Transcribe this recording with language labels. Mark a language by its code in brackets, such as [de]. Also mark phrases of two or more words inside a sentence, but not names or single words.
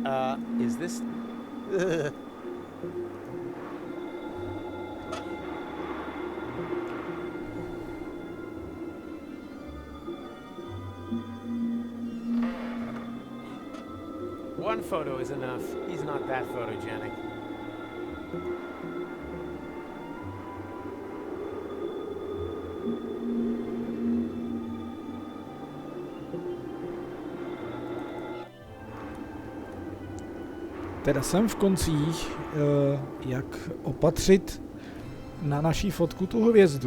[en] Is this? One photo is enough. He's not that photogenic. [cs] Teda jsem v koncích, jak opatřit na naší fotku tu hvězdu.